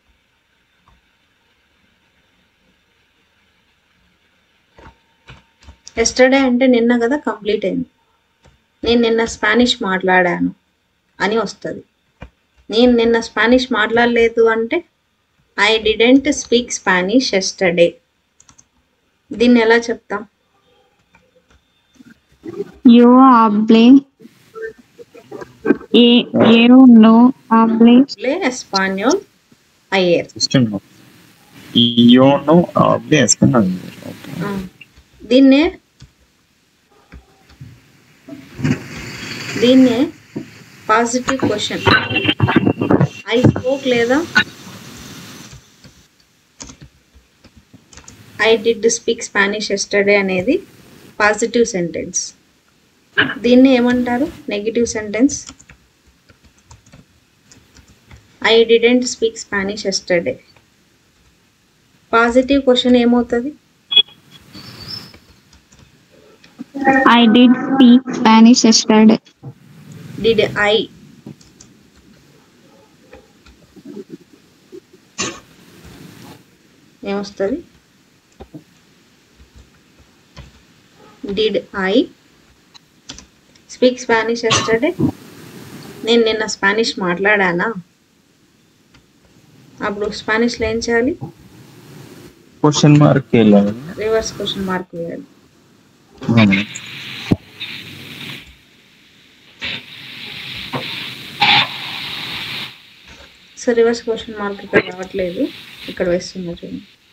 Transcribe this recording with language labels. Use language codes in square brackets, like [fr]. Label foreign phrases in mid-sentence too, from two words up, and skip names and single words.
[te] ఎస్టర్డే అంటే నిన్న కదా కంప్లీట్ అయింది. నేను నిన్న స్పానిష్ మాట్లాడాను అని వస్తుంది. నేను నిన్న స్పానిష్ మాట్లాడలేదు అంటే [en] I didn't speak Spanish yesterday. [te] దీన్ని ఎలా చెప్తాం? [es] Yo hablé. Yo no hablé. español ayer. Yo no hablé español. [te] దీన్నే [en] positive question. I spoke లేదా I did speak Spanish yesterday అనేది positive sentence. [te] దీన్ని ఏమంటారు? [en] negative sentence. I didn't speak Spanish yesterday. positive question [te] ఏమవుతుంది? [en] I did speak Spanish yesterday. did I [te] ఏమొస్తుంది? [en] did I speak Spanish yesterday, [te] నేను నిన్న స్పానిష్ మాట్లాడానా, అప్పుడు స్పానిష్లో ఏం చేయాలి? [en] question mark [te] వెళ్ళాలి. [en] reverse question mark [te] వేయాలి. [en] so reverse question mark [te] ఇక్కడ రావట్లేదు, ఇక్కడ వేస్తున్నా చూడండి.